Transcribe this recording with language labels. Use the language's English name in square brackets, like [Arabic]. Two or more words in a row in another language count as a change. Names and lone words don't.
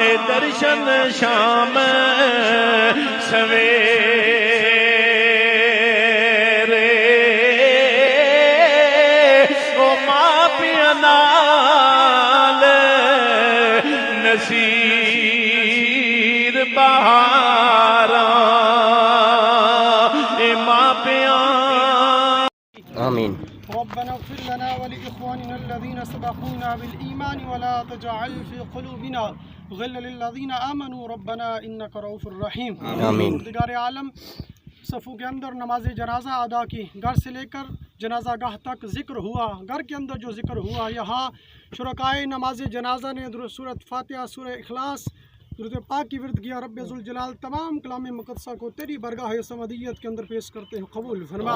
[Punjabi] درشن شام سویرے او ماں پیا نال نصیر بہاراں اے ماں پیا [Urdu] آمین. [Arabic] ربنا اغفر لنا ولإخواننا الذين سبقونا بالإيمان ولا تجعل في قلوبنا غلا للذين آمنوا ربنا إنك رؤوف رحيم. [Urdu] آمین. پروردگار عالم صفوں کے اندر نماز جنازہ ادا کی، گھر سے لے کر جنازہ گاہ تک ذکر ہوا، گھر کے اندر جو ذکر ہوا یہاں شرکائے نماز جنازہ نے سورۃ فاتحہ، سورہ اخلاص، درود پاک کی ورد کیا. رب ذوالجلال تمام کلام مقدسہ کو تیری برگاہ سمدیت کے اندر پیش کرتے ہیں، قبول فرما.